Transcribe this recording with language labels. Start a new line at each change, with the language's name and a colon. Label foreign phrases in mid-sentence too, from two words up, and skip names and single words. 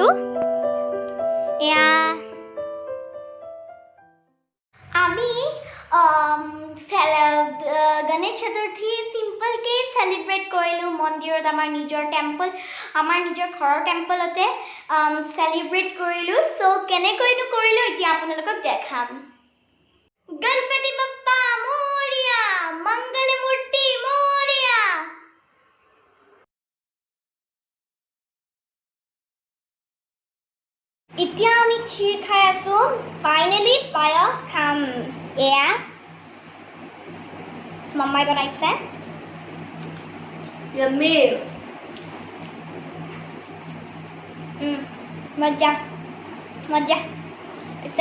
Assamese: এয়া আমি গণেশ চতুৰ্থী সিম্পলকে সেলিব্ৰেট কৰিলো মন্দিৰত। আমাৰ নিজৰ ঘৰৰ টেম্পলতে সেলিব্ৰেট কৰিলো। সো কেনেকৈনো কৰিলো এতিয়া আপোনালোকক দেখাম।
Hindi: गणपति बप्पा मोरिया, मंगल मूर्ति मोरिया।
Assamese: এতিয়া আমি ক্ষীৰ খাই আছো। ফাইনালি পায়স খাম। এয়া মাম্মাই বনাইছে। यम्मी। মজা আছে।